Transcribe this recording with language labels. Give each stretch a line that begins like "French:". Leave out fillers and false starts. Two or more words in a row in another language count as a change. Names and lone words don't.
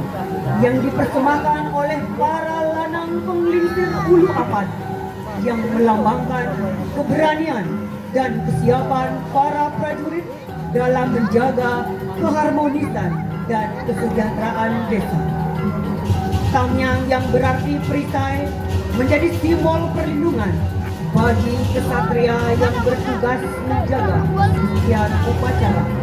Indonesian: yang dipersembahkan oleh para lanang penglingsir ulu apan yang melambangkan keberanian dan kesiapan para prajurit dalam menjaga keharmonisan dan kesejahteraan desa. Tamyang yang berarti perisai menjadi simbol perlindungan bagi kesatria yang bertugas menjaga setiap upacara.